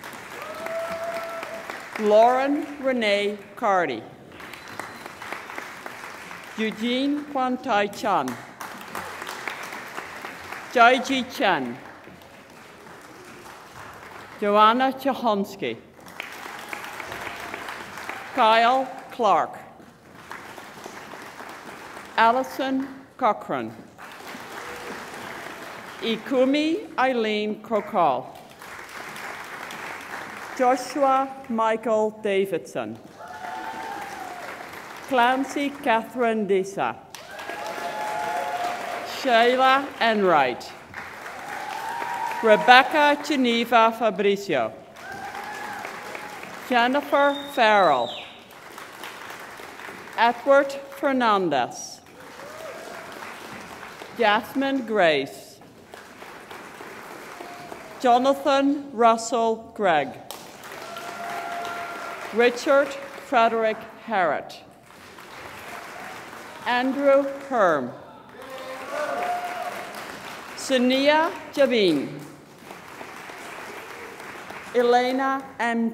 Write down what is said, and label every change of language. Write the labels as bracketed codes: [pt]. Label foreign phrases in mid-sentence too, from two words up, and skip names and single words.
[en] Lauren Renee Cardi, Eugene Kwantai Chan, Jaiji Chen, Joanna Chahonsky, Kyle Clark, Allison Cochran, Ikumi Eileen Kokal, Joshua Michael Davidson, Clancy Catherine Disa, Shayla Enright, Rebecca Geneva Fabricio, Jennifer Farrell, Edward Fernandez, Jasmine Grace, Jonathan Russell Gregg, Richard Frederick Harrod, Andrew Herm, Sania Javin, Elena M.